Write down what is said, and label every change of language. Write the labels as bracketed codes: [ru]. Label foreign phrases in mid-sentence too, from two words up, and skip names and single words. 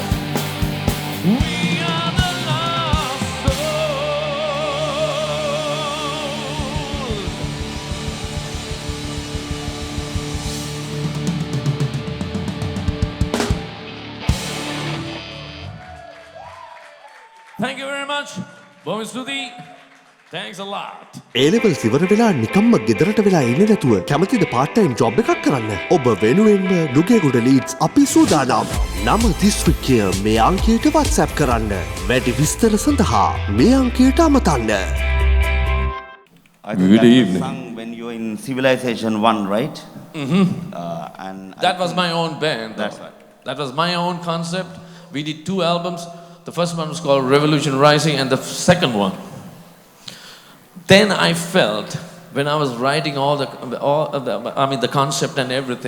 [en] We are the lost souls. Thank you very much. Bom Stuti. Thanks a lot. [si] ඒලෙවල් ඉවර වෙලා නිකම්ම ගෙදරට වෙලා එන්නේ නැතුව කැමතිද [en] part time job [si] එකක් කරන්න? ඔබ වෙනුවෙන්ම නුගේගොඩ leads අපි සූදානම්. නම දිස්ත්‍රික්කය මේ අංකයට WhatsApp කරන්න. වැඩි විස්තර සඳහා මේ අංකයට අමතන්න. [en] I think Good that was evening. sung when you were in Civilization 1, right? And That was my own band. That's right. That was my own concept. We did 2 albums. The first one was called Revolution Rising, and the second one. Then I felt when I was writing the concept and everything.